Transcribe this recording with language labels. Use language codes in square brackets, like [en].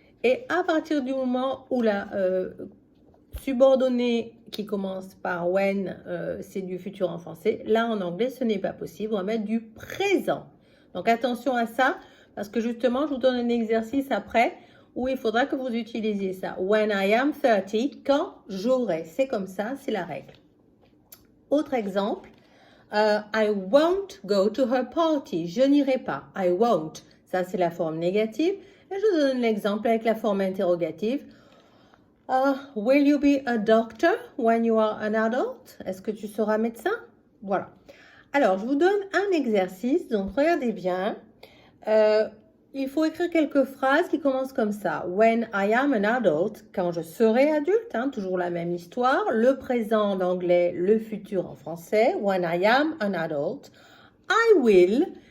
[fr] Et à partir du moment où la subordonnée qui commence par when, c'est du futur en français. Là, en anglais, ce n'est pas possible. On va mettre du présent. Donc, attention à ça, parce que justement, je vous donne un exercice après où il faudra que vous utilisiez ça. [en] When I am 30, [fr] quand j'aurai. C'est comme ça, c'est la règle. Autre exemple, [en] I won't go to her party. [fr] Je n'irai pas. [en] I won't. [fr] Ça, c'est la forme négative. Et je vous donne l'exemple avec la forme interrogative. [en] Will you be a doctor when you are an adult? [fr] Est-ce que tu seras médecin? Voilà. Alors, je vous donne un exercice. Donc, regardez bien. Il faut écrire quelques phrases qui commencent comme ça. [en] When I am an adult, [fr] quand je serai adulte, hein, toujours la même histoire. Le présent en anglais, le futur en français. [en] When I am an adult, I will.